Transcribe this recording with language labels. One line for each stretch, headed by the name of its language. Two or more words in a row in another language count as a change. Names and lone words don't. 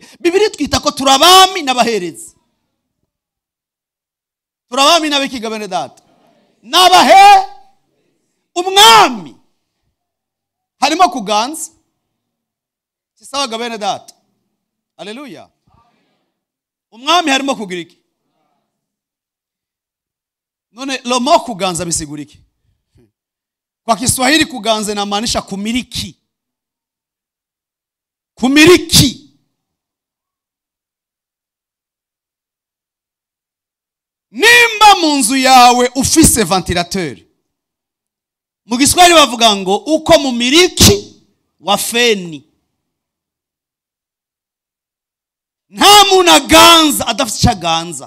Rundi: Bibiri twita ko turabami n'abaherezi. Turabami n'abikiga bene data, n'abahe umwami harimo kuganza. Sisabaga bene data. Haleluya. Umwami harimo kugira iki? None lomo kuganza bisigura iki?
Swahili: Kwa Kiswahili kuganza inamaanisha kumiliki.
Rundi: Kumiliki. Nimba mu nzu yawe ufise ventilateur, mu Giswahili bavuga ngo
Swahili: uko mumiliki wa feni.
Rundi: Nta muntu aganza adafite icyaganza.